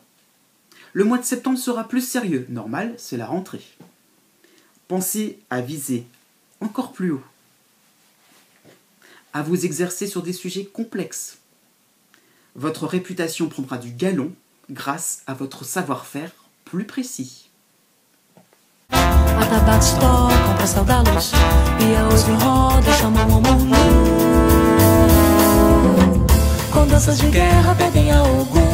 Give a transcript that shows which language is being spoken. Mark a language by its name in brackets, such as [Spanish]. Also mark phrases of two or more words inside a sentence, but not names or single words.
[French] Le mois de septembre sera plus sérieux, normal, c'est la rentrée. Pensez à viser encore plus haut, à vous exercer sur des sujets complexes. Votre réputation prendra du galon grâce à votre savoir-faire plus précis. [Portuguese] Atabaques tocam pra saudar a luz e a hoje roda chamam ao mundo. Com danças de guerra pedem a algum